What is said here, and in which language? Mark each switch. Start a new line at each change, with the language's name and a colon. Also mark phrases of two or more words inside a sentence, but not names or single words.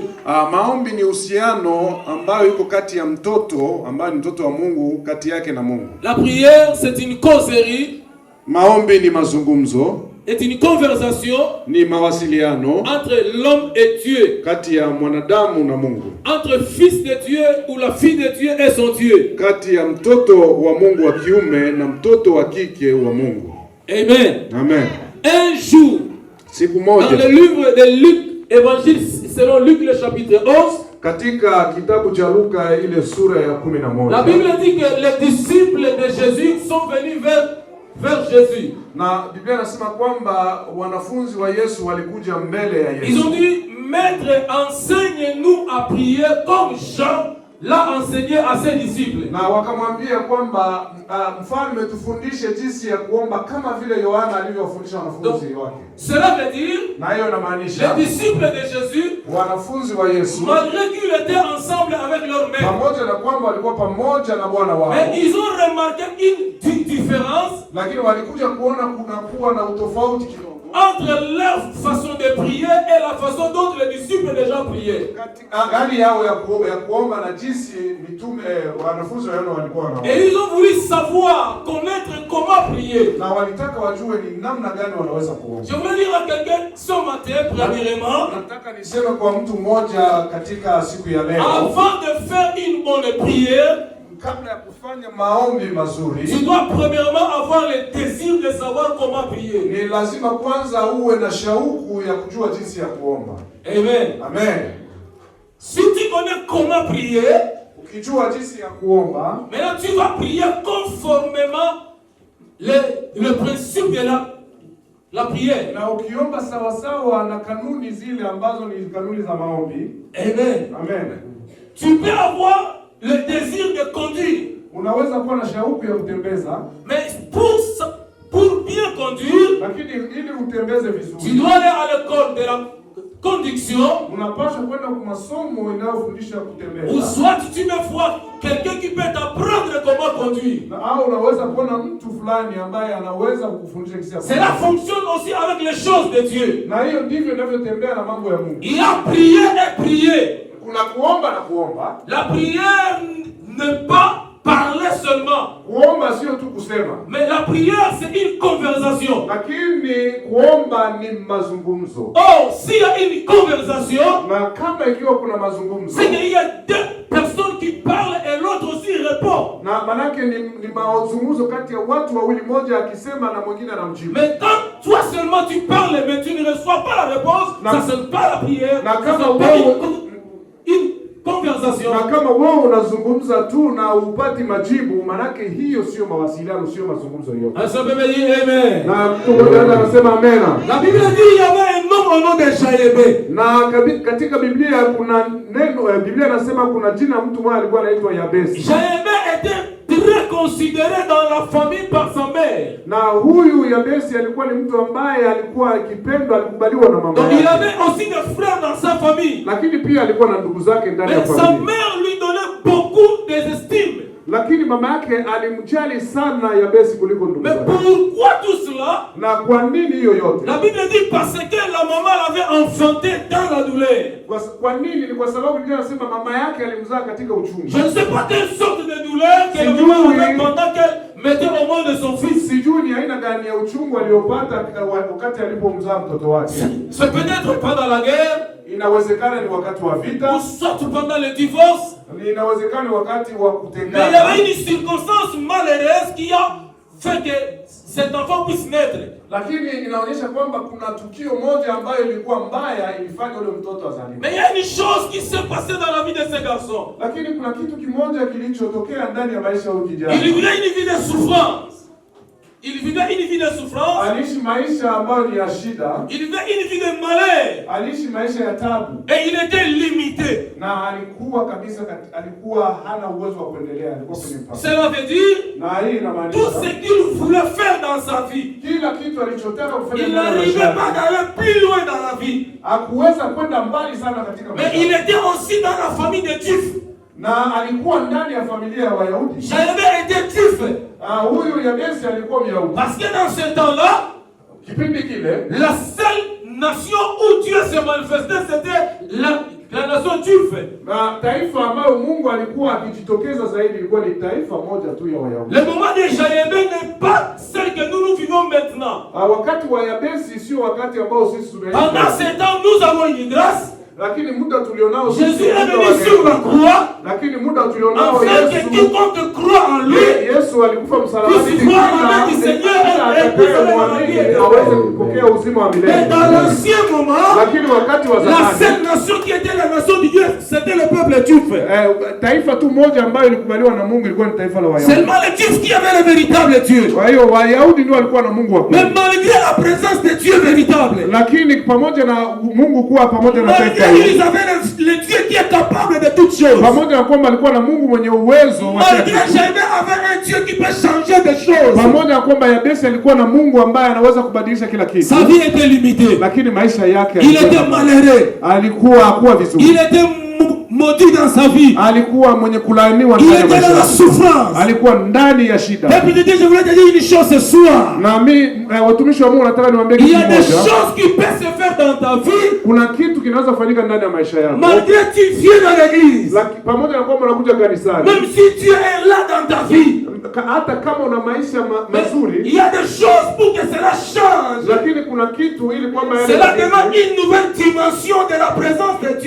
Swahili: Maombi ni uhusiano ambayo iko kati ya mtoto ambaye ni mtoto wa Mungu, kati yake na Mungu.
French: La prière, c'est une causerie.
Swahili: Maombi ni mazungumzo,
French: est une conversation
Swahili: ni mawasiliano
French: entre l'homme et Dieu,
Swahili: kati ya mwanadamu na Mungu,
French: entre fils de Dieu ou la fille de Dieu et son Dieu,
Swahili: kati ya mtoto wa Mungu wa kiume na mtoto wa kike wa Mungu.
French: Amen.
Swahili: Amen.
French: Un jour,
Swahili: siku
French: dans
Swahili: moja,
French: le livre de Luc, évangile selon Luc le chapitre 11,
Swahili: katika kitabu cha Luka ile sura ya 11,
French: la Bible dit que les disciples de Jésus sont venus vers Jésus.
Swahili: Na Biblia inasema kwamba wanafunzi wa Yesu walikuja mbele ya Yesu.
French: Ils ont dit, Maître, enseigne-nous à prier comme Jean l'a enseigné à ses disciples.
Swahili: Na wakamwambia kwamba mfalme, tufundishe jinsi ya kuomba kama vile Yohana alivyofundisha wanafunzi wake.
French: Cela veut dire,
Swahili: na hiyo inamaanisha
French: les disciples de Jésus,
Swahili: wanafunzi wa Yesu,
French: malgré qu'ils étaient ensemble avec leur maître,
Swahili: pamoja na kwamba walikuwa pamoja na Bwana wao,
French: mais ils ont remarqué une différence,
Swahili: lakini walikuja kuona kuna kuwa na utofauti kidogo
French: entre leur façon de prier et la façon dont les disciples de Jean priaient.
Swahili: Hali yao ya kuomba na jinsi mitume wanafunzi wao walikuwa wanaomba.
French: Et ils ont voulu savoir, connaître comment prier.
Swahili: Na walitaka wajue ni namna gani wanaweza kuomba.
French: Je voulais dire à quelqu'un ce matin, premièrement,
Swahili: nataka niseme kwa mtu mmoja katika siku ya leo,
French: avant de faire une bonne prière,
Swahili: kabla ya kufanya maombi mazuri,
French: tu dois premièrement avoir le désir de savoir comment prier.
Swahili: Ni lazima kwanza uwe na shauku ya kujua jinsi ya kuomba.
French: Amen.
Swahili: Amen.
French: Si tu connais comment prier,
Swahili: ukijua jinsi ya kuomba,
French: maintenant tu vas prier conformément le principe de la prière.
Swahili: Na ukiomba sawa sawa na kanuni zile ambazo ni kanuni za maombi.
French: Amen.
Swahili: Amen.
French: Tu peux avoir le désir de conduire.
Swahili: Unaweza kuwa na shauku ya kutembeza,
French: mais pour bien conduire,
Swahili: lakini ili utembeze vizuri,
French: tu dois aller à l'école de la conduction.
Swahili: Unapaswa kwenda kwa masomo inayofundisha kutembeza.
French: Ou soit tu me vois quelqu'un qui peut t'apprendre comment conduire.
Swahili: Au unaweza kuona mtu fulani ambaye anaweza kukufundisha jinsi ya
French: Cela fonctionne aussi avec les choses de Dieu.
Swahili: Na hiyo ndivyo inavyotembea na mambo ya Mungu.
French: Il y a prier et prier.
Swahili: Kuna kuomba na kuomba.
French: La prière n'est pas parler seulement.
Swahili: Kuomba sio tu kusema.
French: Mais la prière c'est une conversation.
Swahili: Lakini kuomba ni mazungumzo.
French: Oh, s'il y a une conversation,
Swahili: na kama ikiwa kuna mazungumzo,
French: c'est qu'il y a deux personnes qui parlent et l'autre aussi répond.
Swahili: Na manake ni mazungumzo kati ya watu wawili, mmoja akisema na mwingine anamjibu.
French: Mais quand toi seulement tu parles mais tu ne reçois pas la réponse, ça c'est pas la prière.
Swahili: Na kama
French: une conversation. communication.
Swahili: Na kama wewe unazungumza tu na upati majibu, manake hiyo sio mawasiliano, sio mazungumzo hiyo.
French: Un seul peut dire amen.
Swahili: Na mtu mmoja anasema amen.
French: La Bible dit il y avait un homme au nom de Jaébé.
Swahili: Na katika Biblia kuna neno, Biblia inasema kuna jina mtu mmoja alikuwa anaitwa Yabesi.
French: Jaébé était très considéré dans la famille par sa mère.
Swahili: Na huyu Yabesi alikuwa ni mtu ambaye alikuwa akipendwa, alikubaliwa na mama
French: Donc
Swahili: yake.
French: il avait aussi des frères dans sa famille.
Swahili: Lakini pia alikuwa na ndugu zake ndani ya
French: Mais sa
Swahili: familia.
French: mère lui donnait beaucoup d'estime.
Swahili: Lakini mama yake alimjali sana Yabesi kuliko ndugu
French: Mais
Swahili: zake.
French: pourquoi tout cela?
Swahili: Na kwa nini hiyo yote?
French: La Bible dit parce que la maman l'avait enfanté dans la douleur.
Swahili: Kwa nini? Ni kwa sababu Biblia inasema mama yake alimzaa katika uchungu.
French: Je ne sais pas quelle sorte de douleur que la maman avait pendant qu'elle mettait au monde de son fils.
Swahili: Sijui ni aina gani ya uchungu aliyopata wakati alipomzaa mtoto wake.
French: C'est peut-être pendant la guerre.
Swahili: Inawezekana ni wakati wa vita.
French: Ou soit pendant le divorce.
Swahili: Inawezekana ni wakati wa
French: Mais
Swahili: kutengana.
French: il y avait une circonstance malheureuse qui a fait que cet enfant puisse naître.
Swahili: Lakini inaonyesha kwamba kuna tukio moja ambayo ilikuwa mbaya ilifanya yule mtoto azaliwe.
French: Mais il y a une chose qui s'est passée dans la vie de ce garçon.
Swahili: Lakini kuna kitu kimoja kilichotokea ndani ya maisha ya huyu kijana.
French: Il vivait une vie de souffrance. Il vivait une vie de souffrance.
Swahili: Aliishi maisha ambayo ni ya shida.
French: Il vivait une vie de malheur.
Swahili: Aliishi maisha ya tabu.
French: Et il était limité.
Swahili: Na alikuwa kabisa alikuwa hana uwezo wa kuendelea, alikuwa kwenye mpaka.
French: Cela veut dire
Swahili: Na hii inamaanisha
French: tout ce qu'il voulait faire dans sa vie.
Swahili: Kila kitu alichotaka kufanya
French: Il
Swahili: ndani ya maisha
French: n'arrivait
Swahili: yake.
French: pas d'aller plus loin dans la vie.
Swahili: Hakuweza kwenda mbali sana katika
French: Mais
Swahili: maisha.
French: il était aussi dans la famille de Juifs.
Swahili: Na alikuwa ndani ya familia ya Wayahudi.
French: Jaébé était Juif.
Swahili: Huyu Yabesi alikuwa Myahudi.
French: Parce que dans ce temps-là,
Swahili: Kipindi kile,
French: la seule nation où Dieu se manifestait, c'était la nation juive.
Swahili: na taifa ambayo Mungu alikuwa akijitokeza zaidi ilikuwa ni taifa moja tu ya Wayahudi.
French: Le moment de Jaébé n'est pas celle que nous vivons maintenant.
Swahili: Wakati wa Yabesi sio wakati ambao sisi tunaishi.
French: Pendant ce temps, nous avons une grâce.
Swahili: Lakini muda tulionao
French: Jésus est venu sur la croix.
Swahili: Lakini muda tulionao
French: Afin que quiconque croit en lui
Swahili: Yesu alikufa msalabani
French: puisse croire en le Seigneur et puisse
Swahili: aweze kupokea uzima wa milele.
French: Mais dans l'ancien moment,
Swahili: Lakini wakati wa
French: la
Swahili: zamani,
French: seule nation qui était la nation de Dieu, c'était le peuple juif.
Swahili: Taifa tu moja ambayo ilikubaliwa na Mungu ilikuwa ni taifa la Wayahudi.
French: Seulement les Juifs qui avaient le véritable Dieu.
Swahili: Kwa hiyo Wayahudi ndio walikuwa na Mungu wa kweli.
French: Mais malgré la présence de Dieu véritable,
Swahili: Lakini pamoja na Mungu kuwa pamoja na taifa
French: malgré qu'ils avaient le Dieu qui est capable de toutes choses,
Swahili: pamoja na kwamba alikuwa na Mungu mwenye uwezo wa
French: malgré Jaébé avait un Dieu qui peut changer des choses,
Swahili: pamoja na kwamba Yabesi alikuwa na Mungu ambaye anaweza kubadilisha kila kitu,
French: sa vie était limitée.
Swahili: lakini maisha yake
French: Il était malheureux.
Swahili: alikuwa hakuwa vizuri.
French: Il était maudit dans sa vie.
Swahili: Alikuwa mwenye kulaaniwa
French: Il
Swahili: ndani ya
French: était
Swahili: maisha
French: dans la
Swahili: yake.
French: souffrance.
Swahili: Alikuwa ndani ya shida.
French: Et puis je voulais te dire une chose ce soir.
Swahili: Na mimi watumishi wa Mungu nataka niwaambie
French: Il y
Swahili: kitu
French: a des
Swahili: kimoja.
French: choses qui peuvent se faire dans ta vie.
Swahili: Kuna kitu kinaweza kufanyika ndani ya maisha yako.
French: Malgré tu viens dans l'église.
Swahili: Pamoja na kwamba unakuja kanisani.
French: Même si Dieu est là dans ta vie.
Swahili: Hata kama una maisha mazuri.
French: Il y a des choses pour que cela change.
Swahili: Lakini kuna kitu ili kwamba
French: cela demande une nouvelle dimension de la présence de Dieu.